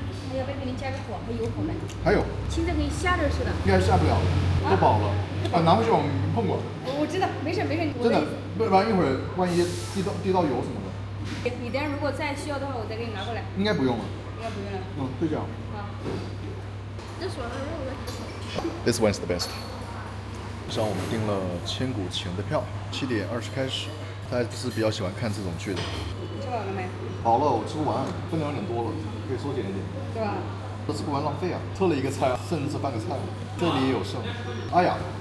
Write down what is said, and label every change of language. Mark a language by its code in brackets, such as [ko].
[zh] 还要不要给你加个火和油口呢？还有，青菜可以下着吃的。应该下不了了，都饱了。拿回去我们碰过。我知道，没事没事。真的，不然一会儿万一滴到油什么的。你等下如果再需要的话，我再给你拿过来。应该不用了。应该不用了。会这样。好。 [en] this one, I really like this one. This one's the best. [zh] 上我们订了千古情的票，7点20开始。他还是比较喜欢看这种剧的。你吃饱了没？好了，我吃不完，分量有点多了，可以缩减一点。对吧？都吃不完浪费啊！特了一个菜，剩这半个菜，这里也有剩。哎呀，